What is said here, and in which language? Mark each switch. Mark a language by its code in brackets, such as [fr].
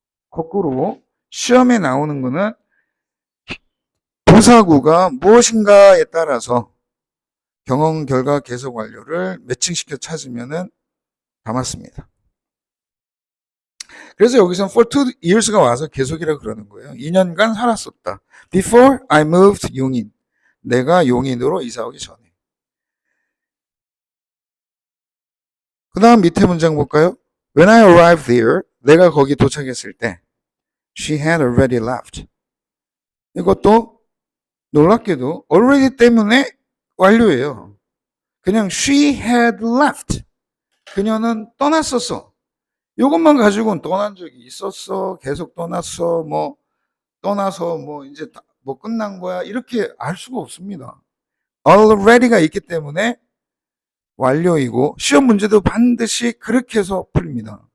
[ko] 거꾸로 시험에 나오는 거는 부사구가 무엇인가에 따라서 경험, 결과, 계속 완료를 매칭시켜 찾으면은 다 맞습니다. 그래서 여기서 for 2 years가 와서 계속이라 그러는 거예요. 2년간 살았었다. [en] Before I moved 용인. [ko] 내가 용인으로 이사 오기 전에. 그 다음 밑에 문장 볼까요? [en] When I arrived there, [ko] 내가 거기 도착했을 때 [en] she had already left. [ko] 이것도 놀랍게도 already 때문에 완료예요. [en] 그냥 she had left. [ko] 그녀는 떠났었어. 이것만 가지고는 떠난 적이 있었어. 계속 떠났어. 뭐 떠나서 뭐 이제 뭐 끝난 거야. 이렇게 알 수가 없습니다. already가 있기 때문에 완료이고 시험 문제도 반드시 그렇게 해서 풀립니다.